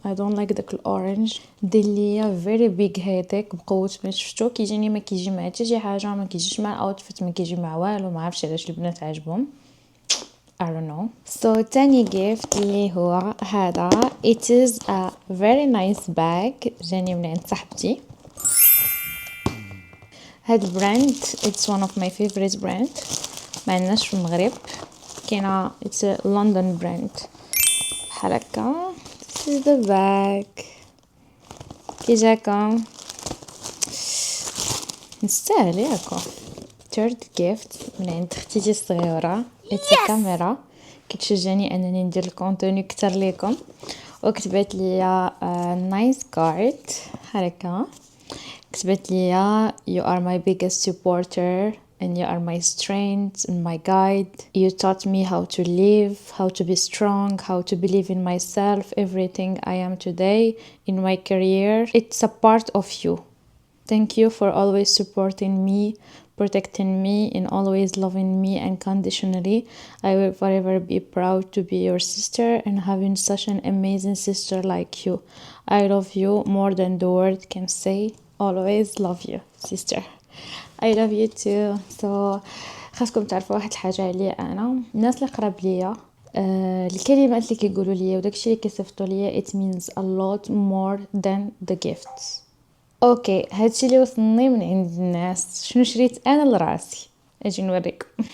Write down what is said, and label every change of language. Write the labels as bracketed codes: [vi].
[en] I don't like [ar] داك الاورنج، دير ليا [en] very big [ar] هذاك بقوه ما شفتو. كيجيني ما كيجي مع حتى شي حاجه، ما كيجيش مع الاوتفيت، ما كيجي مع والو. ما عرفتش علاش البنات عاجبهم، [en] I don't know. [ar] تاني gift اللي هو هذا. [en] It is a very nice bag [ar] جاني من عند صاحبتي. هاد البراند [en] it's one of my favorite brand، [ar] ما عندناش في المغرب، كاينه [en] it's a London brand. [ar] بحال هكا [en] this is the bag [ar] كي جاكم نستاهل ياكو. [en] third gift [ar] من عند اختي الصغيره، [en] it's a camera [ar] كتشجعني انني ندير الكونتوني اكثر ليكم، وكتبت لي [en] nice card [ar] هكا. كتبت لي [en] you are my biggest supporter and you are my strength and my guide. You taught me how to live, how to be strong, how to believe in myself. Everything I am today in my career, it's a part of you. Thank you for always supporting me, protecting me, and always loving me unconditionally. I will forever be proud to be your sister and having such an amazing sister like you. I love you more than the word can say. Always love you, sister. I love you too. [ar] خاصكم تعرفوا واحد الحاجه عليا، انا الناس اللي قراب ليا الكلمات اللي كيقولوا لي وداكشي اللي كيصيفطوا لي [en] it means a lot more than the gifts. [ar] اوكي، هادشي اللي وصلني من عند الناس. شنو شريت انا لراسي؟ اجي نوريكم.